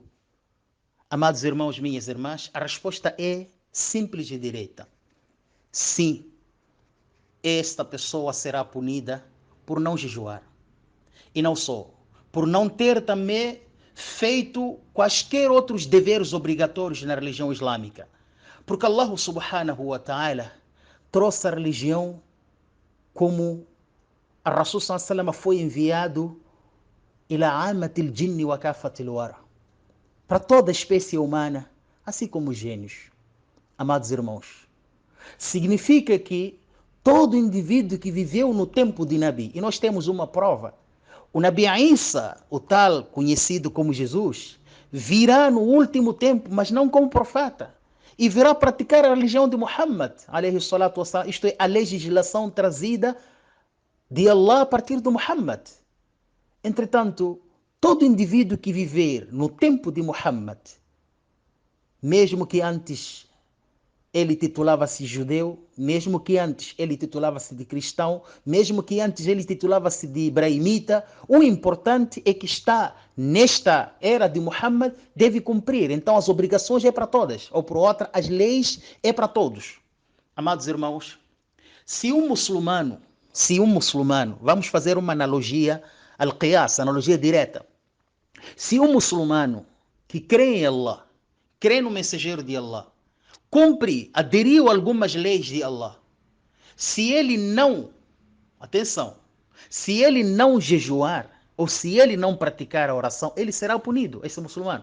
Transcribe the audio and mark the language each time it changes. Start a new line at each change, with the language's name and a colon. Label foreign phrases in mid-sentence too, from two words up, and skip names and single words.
Portuguese: Amados irmãos, minhas irmãs, a resposta é simples e direta. Sim, esta pessoa será punida por não jejuar. E não só, por não ter também feito quaisquer outros deveres obrigatórios na religião islâmica. Porque
Arabic: الله سبحانه وتعالى
Portuguese: trouxe a religião como a Rasul
Arabic: صلى الله عليه وسلم
Portuguese: foi enviado
Arabic: إلى عامة الجن و كافة الورى,
Portuguese: para toda a espécie humana, assim como os gênios. Amados irmãos, significa que todo indivíduo que viveu no tempo de Nabi, e nós temos uma prova, o Nabi Isa, o tal conhecido como Jesus, virá no último tempo, mas não como profeta, e virá praticar a religião de Muhammad,
Arabic: عليه الصلاة والسلام,
Portuguese: isto é, a legislação trazida de Allah a partir de Muhammad. Entretanto, todo indivíduo que viver no tempo de Muhammad, mesmo que antes ele titulava-se judeu, mesmo que antes ele titulava-se de cristão, mesmo que antes ele titulava-se de ibrahimita, o importante é que está nesta era de Muhammad, deve cumprir. Então as obrigações é para todas, ou por outra, as leis é para todos. Amados irmãos, se um muçulmano, vamos fazer uma analogia, al-qiyas, analogia direta. Se um muçulmano que crê em Allah, crê no mensageiro de Allah, cumpre, aderiu a algumas leis de Allah, se ele não, atenção, se ele não jejuar, ou se ele não praticar a oração, ele será punido, esse muçulmano.